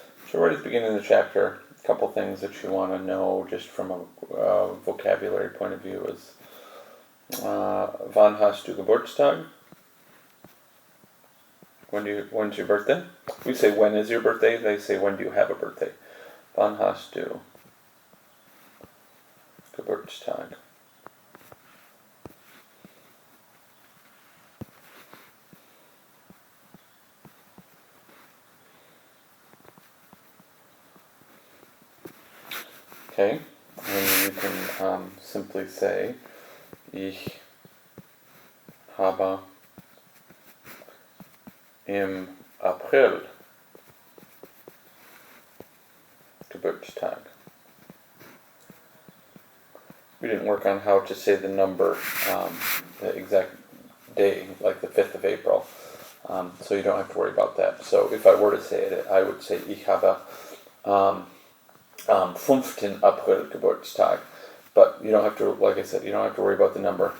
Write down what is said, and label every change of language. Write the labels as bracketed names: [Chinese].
[English] So right at the beginning of the chapter, a couple things that you want to know just from a vocabulary point of view is [German] Wann hast du Geburtstag? [English] When's your birthday? We say when is your birthday, they say when do you have a birthday. [German] Wann hast du Geburtstag? [English] Okay, and you can simply say [German] Ich habe im April Geburtstag. [English] We didn't work on how to say the number, the exact day, like the 5th of April, so you don't have to worry about that. So if I were to say it, I would say [German] Ich habe 15. April Geburtstag. [English] But you don't have to, like I said, you don't have to worry about the number.